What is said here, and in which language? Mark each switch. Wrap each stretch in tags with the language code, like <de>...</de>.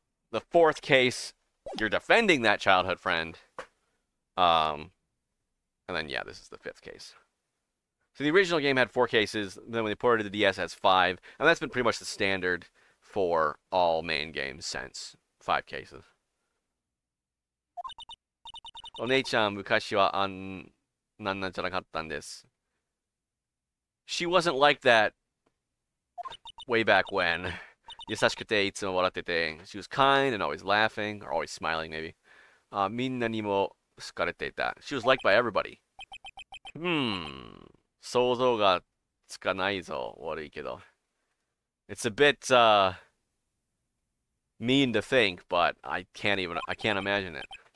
<en>The fourth case, you're defending that childhood friend. And then, yeah, this is the fifth case. So the original game had 4 cases. Then when they ported to the DS, it has 5. And that's been pretty much the standard for all main games since. 5 cases.</en> <ja>お姉ちゃん、昔はなんなんじゃなかったんです.</ja> <en>She wasn't like that way back when.</en> <ja>優しくていつも笑ってて.</ja> <en>She was kind and always laughing, or always smiling, maybe.</en> <ja>みんなにも好かれていた.</ja> <en>She was liked by everybody.</en> <ja>想像がつかないぞ。悪いけど.</ja> <en>It's a bit mean to think, but I can't imagine it.</en>